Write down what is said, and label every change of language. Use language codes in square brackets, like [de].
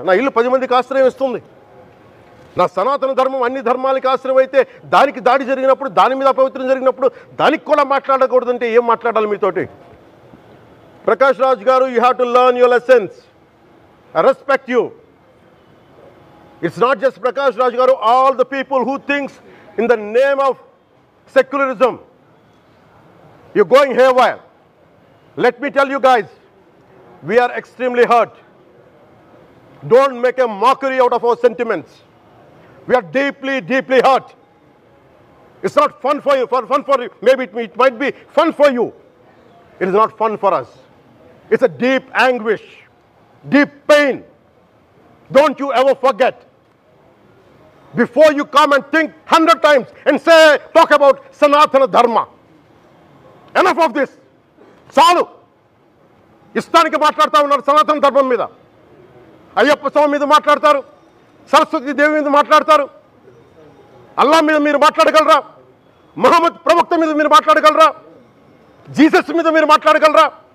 [te] నా ఇల్లు 10 మందికి ఆశ్రయం ఇస్తుంది. నా సనాతన ధర్మం అన్ని ధర్మాలకి ఆశ్రయం అయితే దానికి దాడి జరిగినప్పుడు, దాని మీద అపవిత్రం జరిగినప్పుడు దానికి కూడా మాట్లాడకూడదంటే ఏం మాట్లాడాలి మీతోటి? [en] Prakash Raj garu, you have to learn your lessons. I respect you. It's not just Prakash Raj garu, all the people who thinks in the name of secularism you're going haywire. Let me tell you guys, we are extremely hurt. Don't make a mockery out of our sentiments. We are deeply, deeply hurt. It's not fun for you, maybe it might be fun for you. It is not fun for us. It's a deep anguish, deep pain. Don't you ever forget. Before you come and think 100 times and talk about Sanatana Dharma. Enough of this. [te] చాలు. ఇష్టానికి మాట్లాడుతూ ఉన్నారు సనాతన ధర్మం మీద. అయ్యప్ప స్వామి మీద మాట్లాడతారు, సరస్వతి దేవి మీద మాట్లాడతారు, అల్లా మీద మీరు మాట్లాడగలరా? మహమ్మద్ ప్రవక్త మీద మీరు మాట్లాడగలరా? జీసస్ మీద మీరు మాట్లాడగలరా?